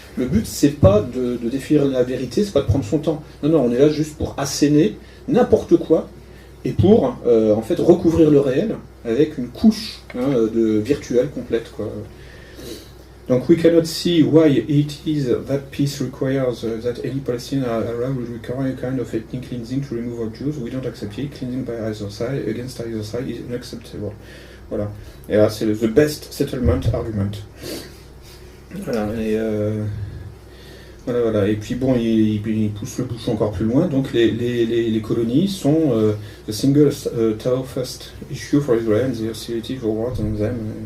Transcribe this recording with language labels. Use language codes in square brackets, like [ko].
[fr] Le but, c'est pas de définir la vérité, c'est pas de prendre son temps. Non, on est là juste pour asséner n'importe quoi et pour, en fait, recouvrir le réel avec une couche de virtuelle complète, quoi. [en] Donc, we cannot see why it is that peace requires that any Palestinian Arab will require a kind of ethnic cleansing to remove all Jews. We don't accept it. Cleansing by either side against either side is unacceptable. [fr] Voilà. Et là, c'est le [en] the best settlement argument. [fr] Voilà. Et voilà. Et puis bon, il pousse le bouchon encore plus loin. Donc les colonies sont [en] the single toughest issue for Israel and the hostility for war on them.